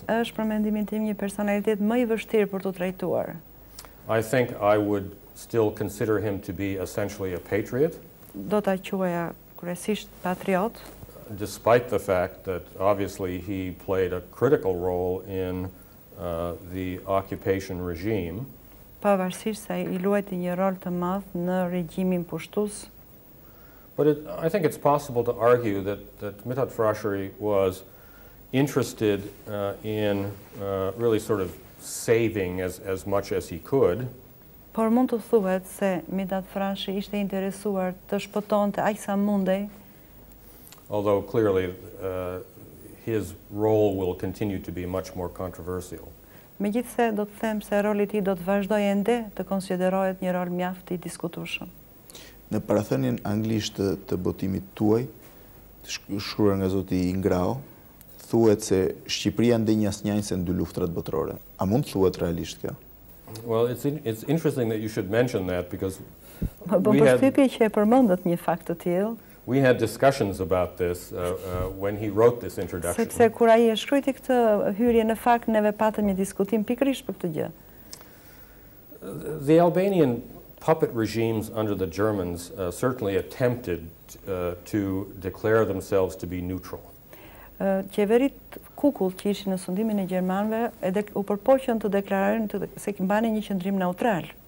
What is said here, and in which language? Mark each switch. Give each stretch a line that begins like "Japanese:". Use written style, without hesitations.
Albanian: Është për mendimin tim një personalitet më i vështirë për të trajtuar.
English: I think I would still consider him to be essentially a patriot.
Albanian: Do ta quaja kryesisht patriot.
English: Despite the fact that obviously he played a critical role in the occupation regime.
Albanian: Pavarësisht se i luajti një rol të madh në regjimin pushtues.
English: But I think it's possible to argue that Mithat Frashëri was interested in really sort of saving as much as he could.
Albanian: Por mund të thuhet se Mithat Frashëri ishte interesuar të shpëtonte aq sa mundej.
English: Although clearly his role will continue to be much more controversial.
Albanian: Megjithse do të them se roli i tij do të vazhdojë ende të konsiderohet një rol mjaft i diskutueshëm. Në parathënien anglisht të botimit tuaj, të shkruar nga zoti Ingrao, thuhet se Shqipëria ndej asnjëse në dy luftrat botërore. A mund të thuhet realisht kjo?
English: Well, it's interesting that you should mention that because
Albanian: përshtypje që e përmendet një fakt të tillë.
English: We had discussions about this when he wrote this introduction.
Albanian: Sepse kur ai e shkruajti këtë hyrje, në fakt neve patëm një diskutim pikërisht për këtë gjë.
English: The Albanian puppet regimes under the Germans certainly attempted to declare themselves to be neutral.
Albanian: Qeverit kukull që ishin në sundimin e gjermanëve u përpoqën të deklarojnë se mbanin një qëndrim neutral.